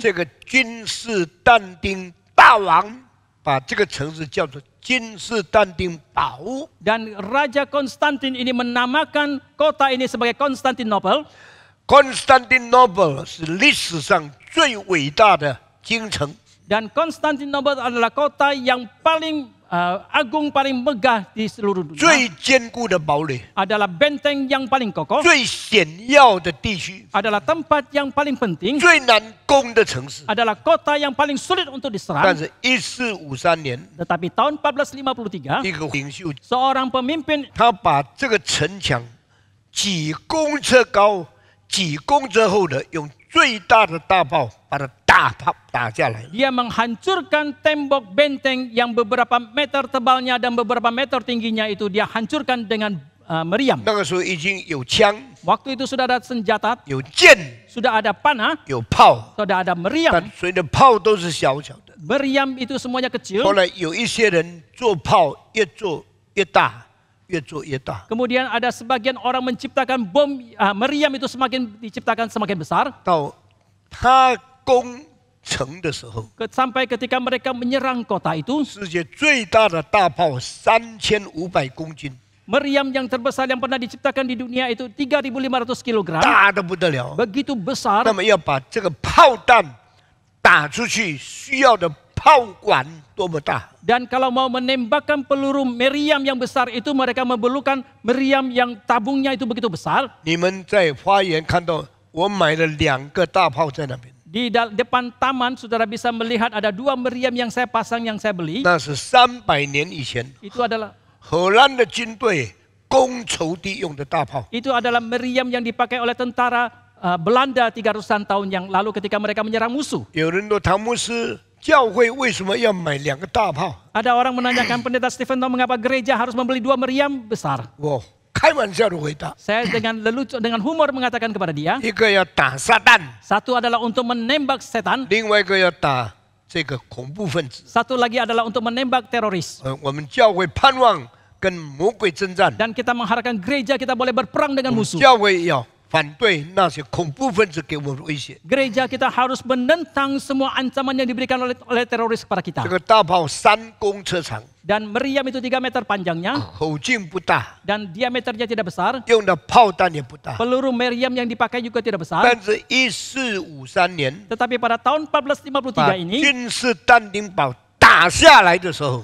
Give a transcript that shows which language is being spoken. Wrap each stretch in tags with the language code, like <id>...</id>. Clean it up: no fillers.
<zh>这个君士但丁大王把这个城市叫做君士但丁堡。</zh> <id>dan Raja Konstantin ini menamakan kota ini sebagai Konstantinopel.</id> <zh>Constantinople 是历史上最伟大的京城。</zh> <id>Dan Konstantinopel adalah kota yang paling agung, paling megah di seluruh dunia.</id> <zh>最坚固的堡垒，</zh> <id>Adalah benteng yang paling kokoh.</id> <zh>最险要的地区，</zh> <id>Adalah tempat yang paling penting.</id> <zh>最难攻的城市。</zh> <id>Adalah kota yang paling sulit untuk</id> <zh>但是1453年，</zh> <id>Tetapi tahun 1453,</id> <zh>一个领袖</zh> <id>seorang pemimpin</id> <zh>他把这个城墙几公尺高、几公尺厚的，用最大的大炮把它打下来。</zh> <id>dia menghancurkan tembok benteng yang beberapa meter tebalnya dan beberapa meter tingginya itu dia hancurkan dengan meriam.</id> <zh>那个时候已经有枪、</zh> <id>Waktu itu sudah ada senjata,</id> <zh>有剑、</zh> <id>sudah ada panah,</id> <zh>有炮，</zh> <id>sudah ada meriam.</id> <zh>但所有的炮都是小小的。</zh> <id>Meriam itu semuanya kecil.</id> <zh>后来有一些人做炮越做越大，越做越大，</zh> <id>Kemudian ada sebagian orang menciptakan bom meriam itu semakin diciptakan semakin besar</id> <zh>到他攻城的时候，</zh> <id>sampai ketika mereka menyerang kota itu</id> <zh>世界最大的大炮3500公斤，</zh> <id>meriam yang terbesar yang pernah diciptakan di dunia itu 3.500 kg</id> <zh>大的不得了。</zh> <id>begitu besar</id> <zh>那么要把这个炮弹打出去，需要的炮管多么大？</zh> <id>dan kalau mau menembakkan peluru meriam yang besar itu mereka memerlukan meriam yang tabungnya itu begitu besar</id> <zh>你们在花园看到我买了2个大炮在那边，</zh> <id>di depan taman saudara bisa melihat ada 2 meriam yang saya pasang yang saya beli</id> <zh>那是300年以前</zh> <id>itu adalah</id> <zh>荷兰的军队攻仇敌用的大炮。</zh> <id>itu adalah meriam yang dipakai oleh tentara Belanda 300-an tahun yang lalu ketika mereka menyerang musuh.</id> <zh>有人说唐牧师教会为什么要买2个大炮？</zh> <id>Ada orang menanyakan pendeta Stephen Tong mengapa gereja harus membeli 2 meriam besar.</id> <zh>我开玩笑的回答，</zh> <id>Saya dengan lelucon dengan humor mengatakan kepada dia,</id> <zh>一个要打撒旦，</zh> <id>satu adalah untuk menembak setan,</id> <zh>另外一个要打这个恐怖分子。</zh> <id>satu lagi adalah untuk menembak teroris.</id> <zh>我们教会盼望跟魔鬼征战，</zh> <id>Dan kita mengharapkan gereja kita boleh berperang dengan musuh.</id> <zh>教会要反对那些恐怖分子给我们的威胁。</zh> <id>Gereja kita harus menentang semua ancaman yang diberikan oleh teroris kepada kita.</id> <zh>这个大炮3公车长，</zh> <id>Dan meriam itu 3 meter panjangnya</id> <zh>口径不大，</zh> <id>dan diameternya tidak besar.</id> <zh>用的炮弹也不大。</zh> <id>Peluru meriam yang dipakai juga tidak besar.</id> <zh>但是1453年</zh> <id>Tetapi pada tahun</id> <zh>把</zh> <id>1453 ini,</id> <zh>君士坦丁堡打下来的时候，</zh>